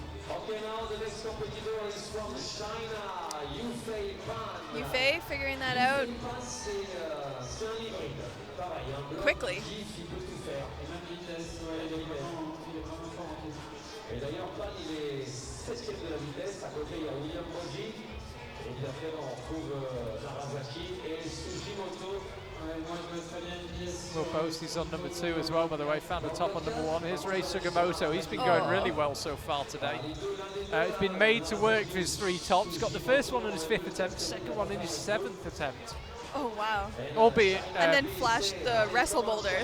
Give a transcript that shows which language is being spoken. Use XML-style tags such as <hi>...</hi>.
<en>Okay, now the next competitor is from China, Yufei Pan. Yufei figuring that out quickly.</en> <fr>Et d'ailleurs, Pan, il est 7ème de la vitesse. À côté, il y a William Boji. Et puis après, on retrouve Narasaki et Sugimoto.</fr> <en>Will Bosey's on number 2 as well, by the way. Found the top on number 1. Here's Rei Sugimoto. He's been going really well so far today. He's been made to work for his 3 tops. Got the first one on his 5th attempt, second one in his 7th attempt. Oh, wow. Albeit... and then flashed the wrestle boulder.</en>